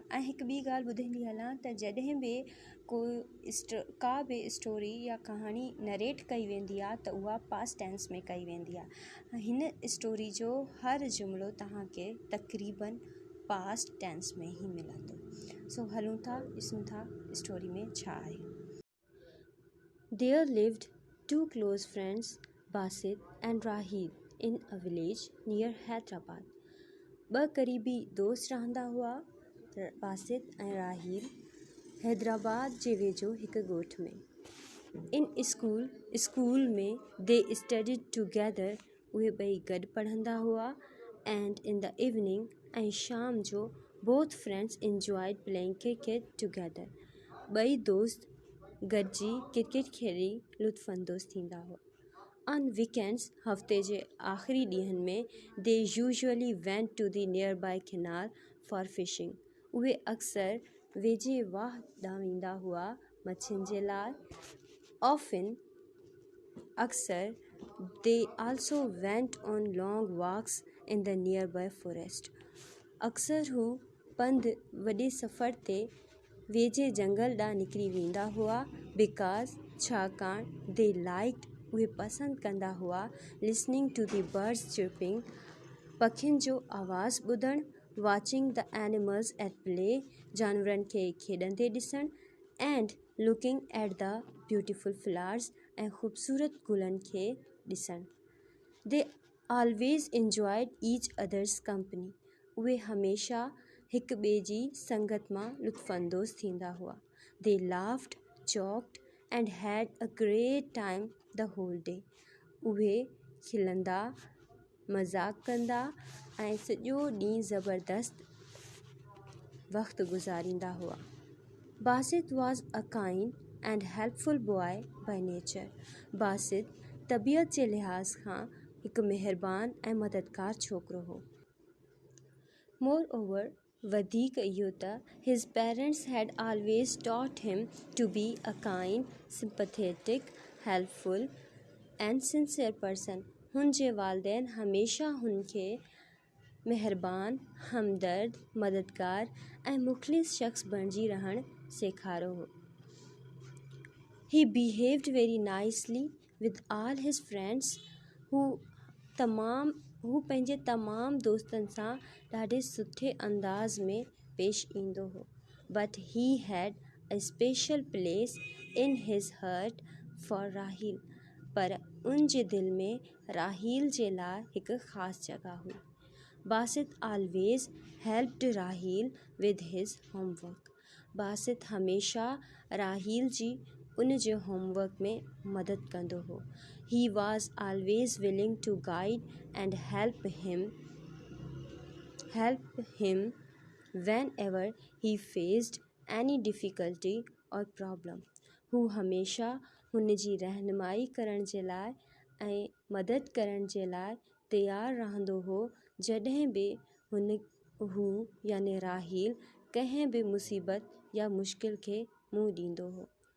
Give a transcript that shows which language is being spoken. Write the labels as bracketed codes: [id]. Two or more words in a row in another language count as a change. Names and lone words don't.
[sd] ऐं हिकु ॿी ॻाल्हि ॿुधाईंदी हलां त जॾहिं बि का बि स्टोरी या कहाणी नरेट कई वेंदी आहे त उहा [en] past tense [sd] में कई वेंदी आहे। हिन स्टोरी जो हर जुमिलो तव्हांखे तक़रीबन [en] past tense [sd] में ई मिलंदो। सो हलूं था, ॾिसूं था स्टोरी में छा आहे। [en] There lived two close friends, Basit and Rahil, in a village near Hyderabad. [sd] ॿ क़रीबी दोस्त रहंदा हुआ, बासित ऐं राहील, हैदराबाद जे वेझो हिकु ॻोठ में। [en] In school में they studied together, [sd] उहे ॿई गॾु पढ़ंदा हुआ। [en] And in the evening, [sd] ऐं शाम जो [en] both friends enjoyed playing cricket together. [sd] ॿई दोस्त गॾिजी क्रिकेट खेली लुत्फ़अंदोज़ थींदा हुआ। [en] On weekends, [sd] हफ़्ते जे आख़िरी ॾींहंनि में, [en] they usually went to the nearby canal for fishing. [sd] उहे अक्सर वेझे वाह ॾांहुं वेंदा हुआ मछियुनि जे लाइ। [en] Often, अक्सर, they also went on long walks in the nearby forest। [sd] अक्सर हू पंधु वॾे सफ़र ते वेझे जंगल ॾांहुं निकिरी वेंदा हुआ। बिकॉज़, छाकाणि, [en] they liked, [sd] उहे पसंदि कंदा हुआ [en] listening to the birds chirping, [sd] पखियुनि जो आवाज़ु ॿुधणु, [en] watching the animals at play, [sd] जानवरनि खे खेॾंदे ॾिसणु, [en] and looking at the beautiful flowers, [sd] ऐं ख़ूबसूरत गुलनि खे ॾिसणु। [en] They always enjoyed each other's company. [sd] उहे हमेशा हिक ॿिए जी संगत मां लुत्फ़अंदोज़ थींदा हुआ। [en] They laughed, joked and had a great time the whole day. [sd] उहे खिलंदा, मज़ाक़ कंदा ऐं सॼो ॾींहुं ज़बरदस्त वक़्तु गुज़ारींदा हुआ। [en] बासित was a kind and helpful boy by nature. [sd] बासित तबीअत जे लिहाज़ खां हिकु महिरबान ऐं मददगार छोकिरो हो। [en] Moreover, [sd] वधीक इहो त [en] his parents had always taught him to be a kind, sympathetic, helpful and sincere person. [sd] हुन जे वालिदैन हमेशा हुन खे महिरबान, हमदर्द, मददगार ऐं मुख़लिस शख़्स बणिजी रहणु सेखारियो हो। [en] He behaved very nicely with all his friends. [sd] हू पंहिंजे तमामु दोस्तनि सां ॾाढे सुठे अंदाज़ में पेश ईंदो हो। [en] But he had a special place in his heart for Rahil. [sd] पर उन जे दिलि में राहील जे लाइ हिकु ख़ासि जॻह हुई। [en] Basit always helped Rahil with his homework. [sd] बासित हमेशा राहील जी उन जे होमवर्क में मदद कंदो हो। [en] He was always willing to guide and help him whenever he faced any difficulty or problem. [sd] हू हमेशा हुन जी रहनुमाई करण जे लाइ ऐं मदद करण जे लाइ तयारु रहंदो हो जॾहिं बि हू यानी राहील कंहिं बि मुसीबत या मुश्किल खे मुंहुं ॾींदो हो।